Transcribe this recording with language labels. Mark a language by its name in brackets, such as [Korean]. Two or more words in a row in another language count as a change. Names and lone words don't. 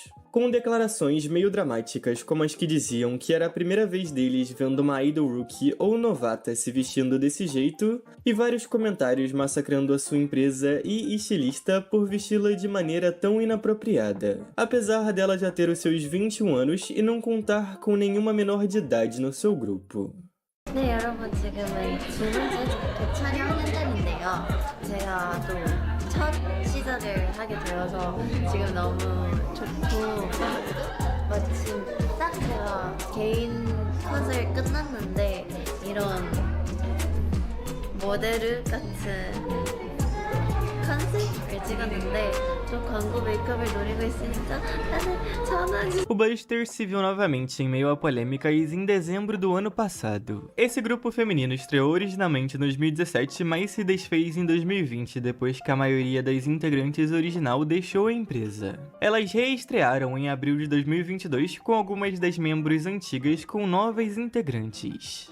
[Portuguese] Com declarações meio dramáticas como as que diziam que era a primeira vez deles vendo uma [English] idol rookie [Portuguese] ou novata se vestindo desse jeito, e vários comentários massacrando a sua empresa e estilista por vesti-la de maneira tão inapropriada, apesar dela já ter os seus 21 anos e não contar com nenhuma menor de idade no seu grupo. [Korean] 네, 여러분 지금은 두 번째 그 촬영 현장인데요. 제가 또 첫 시작을 하게 되어서 지금 너무 좋고 마침 딱 제가 개인 컷을 끝났는데 이런 모델 같은 컨셉을 찍었는데 또 광고 메이크업을 노리고 있으니까 다들 전화주세요. [Portuguese] O Buster se viu novamente em meio a polêmicas em dezembro do ano passado. Esse grupo feminino estreou originalmente em 2017, mas se desfez em 2020 depois que a maioria das integrantes original deixou a empresa. Elas reestrearam em abril de 2022 com algumas das membros antigas com novas integrantes.